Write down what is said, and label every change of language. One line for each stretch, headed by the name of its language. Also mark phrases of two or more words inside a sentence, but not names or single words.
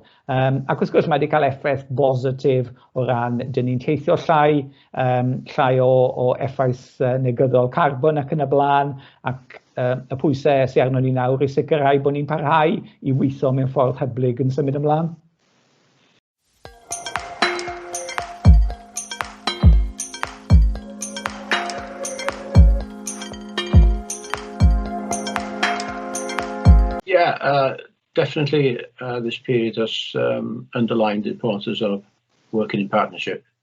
Welsh: Ac wrth gwrs mae wedi cael effaith bositif o ran dyn ni'n teithio llai o effaith negyddol carbon ac yn y blaen, ac y pwysau sy'n arno ni nawr i sicrhau bod ni'n parhau i weithio mewn ffordd hyblyg yn symud ymlaen.
English: Yeah, definitely this period has underlined the importance of working in partnership.